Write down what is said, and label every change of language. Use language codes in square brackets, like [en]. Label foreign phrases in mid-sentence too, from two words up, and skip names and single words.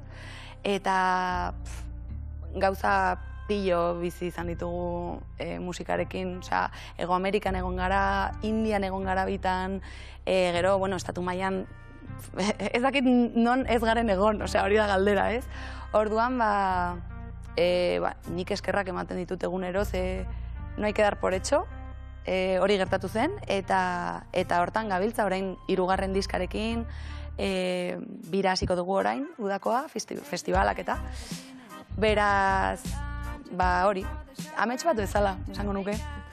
[eu] Eta gauza pillo bizi izan ditugu musikarekin, Ego Amerikan egon gara, Indian egon gara bitan, gero, estatu mailan, ez dakit non ez garen egon, hori da galdera, ez? Orduan, nik eskerrak ematen ditut egunero, [es] no hay que dar por hecho, [eu] hori gertatu zen, eta hortan gabiltza, orain 3. diskarekin, bira hasiko dugu orain, udakoa, festivalak eta, beraz, hori, amets bat bezala, esango nuke.